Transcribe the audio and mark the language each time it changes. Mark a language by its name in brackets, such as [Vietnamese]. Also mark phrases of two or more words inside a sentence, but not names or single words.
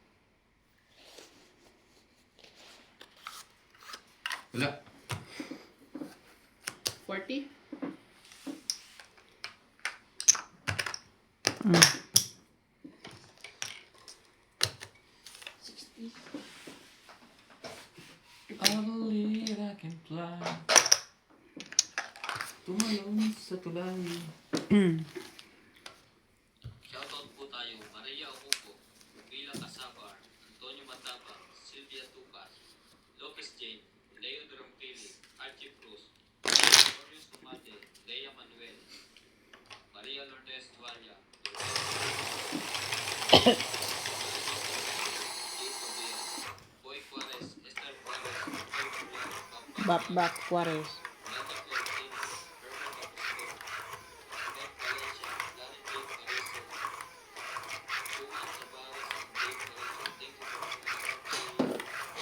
[Filipino] wala. 40. [English] I believe I can fly. [Filipino] Tumalon sa tulay. Shoutout po tayo, Maria Ocupo, Rubila Casabar, Antonio Mataba, Sylvia Tucas, Lopez Jane, Leo Drampili, Archie Cruz, Glorious Sumate, Lea Manuel, Maria Lourdes Dualia, Jay Tobia, Boy Juarez, Esther Juarez, Joy Julian, Bak Juarez. Nata Florentino, Herbert Apostol, Beth Valencia, Danny J. Carrizo, Juan Tavares, [English] and Dave Carrizo. Thank you for your support.